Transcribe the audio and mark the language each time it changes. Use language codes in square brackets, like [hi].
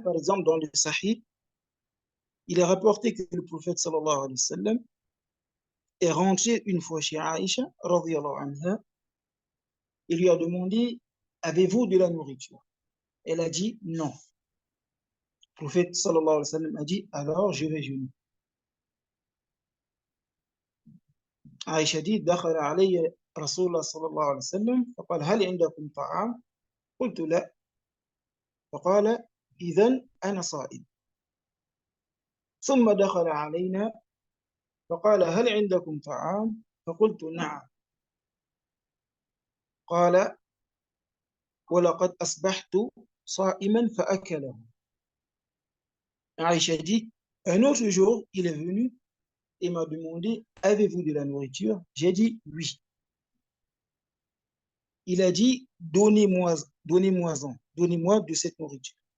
[fr] Par exemple, dans le Sahih, il est rapporté que le prophète sallallahu alayhi wa sallam est rentré une fois chez Aïcha, radiyallahu anha, et lui a demandé « Avez-vous de la nourriture ?» Elle a dit « Non ». Le prophète sallallahu alayhi wa sallam a dit « Alors je vais jeûner ». Aïcha dit [ar] « دخل علي رسول الله صلى الله عليه وسلم فقال هل عندكم طعام؟ قلت لا فقال إذن أنا صائم ثم دخل علينا فقال هل عندكم طعام؟ فقلت نعم قال ولقد أصبحت صائما فأكله. [fr] Aïcha dit un autre jour il est venu et m'a demandé avez-vous de la nourriture? J'ai dit oui. il a dit, donnez-moi de cette nourriture.